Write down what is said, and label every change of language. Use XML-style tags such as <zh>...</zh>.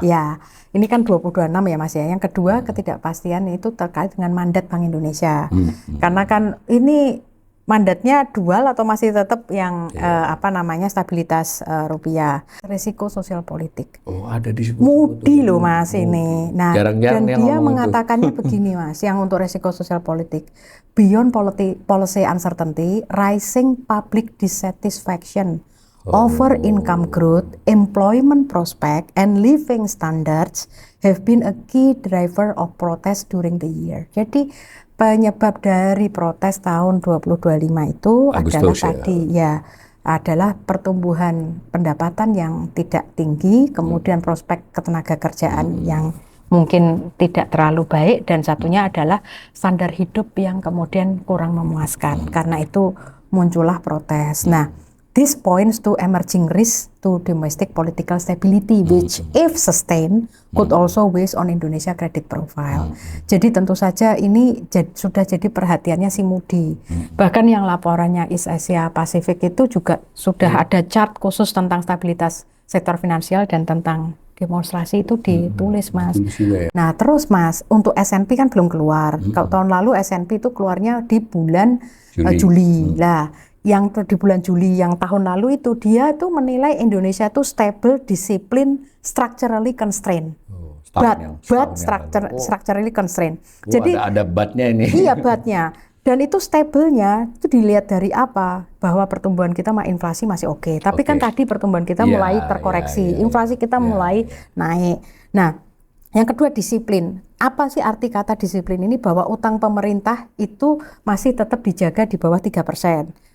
<id>Ya, ini kan 2026 ya Mas ya. Yang kedua ketidakpastian itu terkait dengan mandat Bank Indonesia. Karena kan ini mandatnya dual atau masih tetap yang stabilitas rupiah. Risiko sosial politik. Oh, ada di Moody loh Mas ini. Nah, jarang-jarang dan dia mengatakannya begini Mas, yang untuk risiko sosial politik.</id> <en>Beyond policy uncertainty, rising public dissatisfaction over income growth, employment prospect, and living standards have been a key driver of protest during the year.</en> <id>Jadi penyebab dari protes tahun 2025 itu Agustus, adalah pertumbuhan pendapatan yang tidak tinggi, kemudian prospek ketenaga kerjaan yang mungkin tidak terlalu baik, dan satunya adalah standar hidup yang kemudian kurang memuaskan. Karena itu muncullah protes.</id> <en>Nah, this points to emerging risk to domestic political stability, which if sustained could also weigh on Indonesia credit profile.</en> <id>Jadi tentu saja ini sudah jadi perhatiannya si Moody. Bahkan yang laporannya East Asia Pacific itu juga sudah ada chart khusus tentang stabilitas sektor finansial dan tentang demonstrasi itu ditulis Mas. Nah terus Mas, untuk S&P kan belum keluar. Kalau tahun lalu S&P itu keluarnya di bulan Juli. Lah, yang di bulan Juli yang tahun lalu itu dia tuh menilai Indonesia tuh stable, disiplin,</id> <en>structurally constrained. But structurally constrained.</en> <id>Jadi ada but-nya ini. Iya but-nya. Dan itu stabilnya itu dilihat dari apa? Bahwa pertumbuhan kita inflasi masih oke. Tapi kan tadi pertumbuhan kita mulai terkoreksi, inflasi kita mulai naik. Nah, yang kedua disiplin. Apa sih arti kata disiplin ini? Bahwa utang pemerintah itu masih tetap dijaga di bawah 3%.</id>